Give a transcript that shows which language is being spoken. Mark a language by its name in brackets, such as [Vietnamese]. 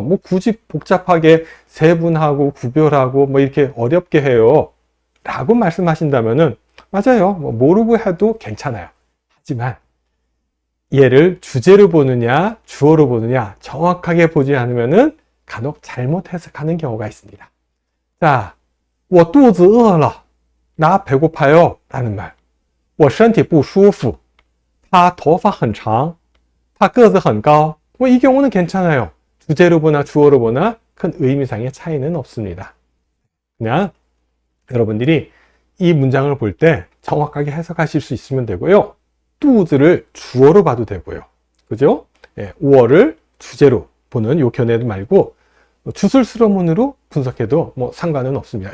[Korean] 뭐 굳이 복잡하게 세분하고 구별하고 뭐 이렇게 어렵게 해요 라고 말씀하신다면은, 맞아요, 뭐 모르고 해도 괜찮아요. 하지만 얘를 주제로 보느냐 주어로 보느냐 정확하게 보지 않으면은 간혹 잘못 해석하는 경우가 있습니다. 자, [Chinese] 我肚子饿了, [Korean] 나 배고파요 라는 말, [Chinese] 我身体不舒服, 他头发很长, 他个子很高, [Korean] 뭐 이 경우는 괜찮아요. 주제로 보나 주어로 보나 큰 의미상의 차이는 없습니다. 그냥 여러분들이 이 문장을 볼 때 정확하게 해석하실 수 있으면 되고요. 肚子를 주어로 봐도 되고요. 그죠? 예, 5월을 주제로 보는 요 견해 말고 주술스러문으로 분석해도 뭐 상관은 없습니다.